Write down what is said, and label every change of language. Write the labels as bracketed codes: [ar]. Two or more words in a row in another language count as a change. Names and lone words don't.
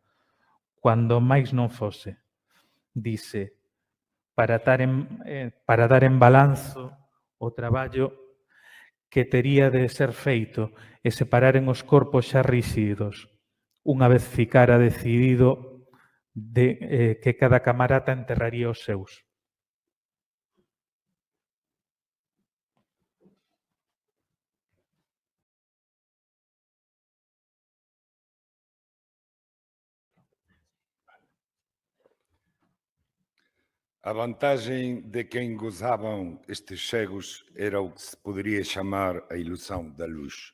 [gl] Cuando máis non fose, dice, para dar en balanzo o traballo que tería de ser feito e separaren os corpos xa ríxidos, unha vez ficara decidido que cada camarata enterraría os seus. [pt] A vantagem de quem gozavam estes cegos era o que se poderia chamar a ilusão da luz.